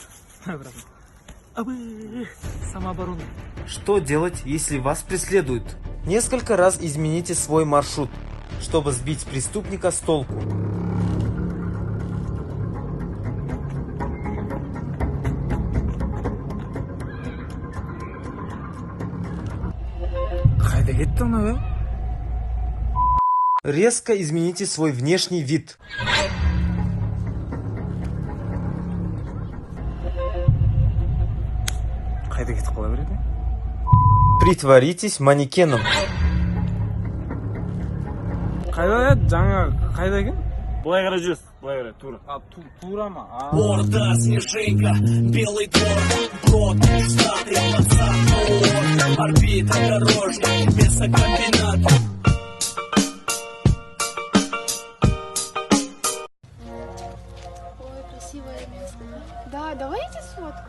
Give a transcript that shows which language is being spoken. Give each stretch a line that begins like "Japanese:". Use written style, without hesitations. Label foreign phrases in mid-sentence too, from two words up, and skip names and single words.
Russian: Самооборона. Что делать, если вас преследуют? Несколько раз измените свой маршрут, чтобы сбить преступника с толку.
Kazakh: Қайда кетті мынау?
Russian: Резко измените свой внешний вид.
Kazakh: Қайда кетіп қала береді?
Russian: Притворитесь манекеном.
Kazakh: Қайда жаңа қайда екен? Былай қарай жүресіз, былай қарай, тура. Тура ма?
Russian: Орда, снежинка, белый двор, брод, стадия, пацан, орбита, дорожник, мясокомбинат. Ой, красивое место. Да, давайте сфоткаю.